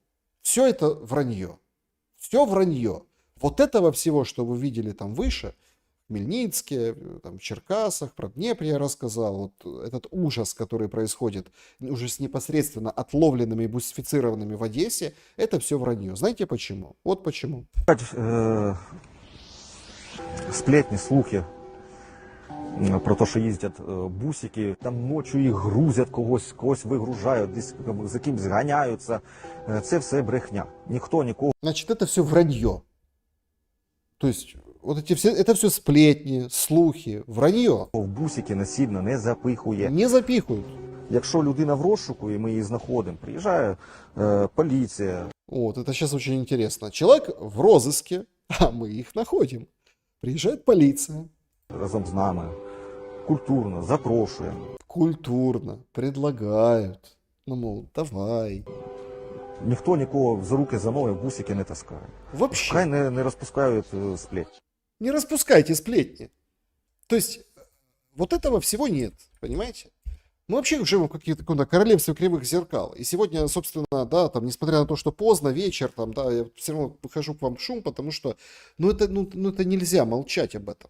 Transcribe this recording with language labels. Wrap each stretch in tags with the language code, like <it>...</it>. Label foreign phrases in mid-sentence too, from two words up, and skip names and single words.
<ru>Все это вранье. Все вранье. Вот этого всего, что вы видели там выше, в Хмельницке, там, в Черкасах, про Днепр я рассказал, вот этот ужас, который происходит уже с непосредственно отловленными и бусифицированными в Одессе, это все вранье. Знаете почему? Вот почему.</ru> <uk>Сплетні, слухи про те, що їздять бусики, там ночі їх грузять, когось вигружають, десь за кимось ганяються. Це все брехня. Ніхто нікого.</uk> <ru>Значит, это все вранье. То есть, вот это все сплетни, слухи, вранье.</ru> <uk>В бусики насильно не запихує.</uk> <ru>Не запихают.</ru> <uk>Якщо людина в розшуку і ми її знаходимо, приїжджає поліція.</uk> <ru>Вот, это сейчас очень интересно. Человек в розыске, а мы их находим. Приезжает полиция.</ru> <uk>Разом з нами, культурно, запрошуємо.</uk> <ru>Культурно предлагают. Ну, мол, давай.</ru> <uk>Ніхто нікого за руки, за ноги в бусики не таскає.</uk> <ru>Вообще.</ru> <uk>Хай не розпускають сплетні.</uk> <ru>Не распускайте сплетни. То есть, вот этого всего нет, понимаете? Мы вообще живем в каком-то королевстве кривых зеркал. И сегодня, собственно, да, там, несмотря на то, что поздно, вечер, там, да, я все равно выхожу к вам в шум, потому что, это нельзя молчать об этом.</ru>